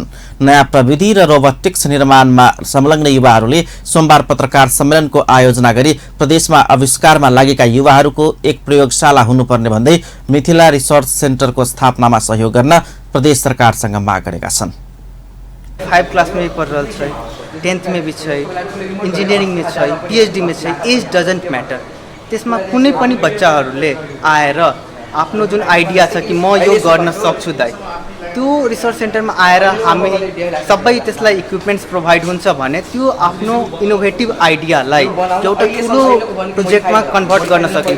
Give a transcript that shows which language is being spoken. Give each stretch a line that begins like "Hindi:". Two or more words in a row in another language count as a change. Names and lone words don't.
Nepali: नयाँ प्रविधि र रोबोटिक्स निर्माणमा संलग्न युवाहरूले सोमबार पत्रकार सम्मेलनको आयोजना गरी प्रदेशमा आविष्कारमा लागेका युवाहरूको एक प्रयोगशाला हुनुपर्ने भन्दै मिथिला रिसर्च सेन्टरको स्थापनामा सहयोग गर्न प्रदेश सरकारसँग माग गरेका छन्।
Hindi: 5 क्लास में पढ़ रहा है, 10th में भी है, इंजीनियरिंग में है, PhD में है,
English: Age doesn't matter.
Nepali: त्यसमा कुनै पनि बच्चाहरूले आएर आफ्नो जुन आइडिया छ कि म यो गर्न सक्छु दाइ, त्यो रिसर्च सेन्टरमा आएर हामी सबै त्यसलाई
English: equipments provide
Nepali: हुन्छ भने त्यो आफ्नो इनोभेटिभ आइडियालाई एउटा ठुलो प्रोजेक्टमा कन्भर्ट गर्न सकिन्छ।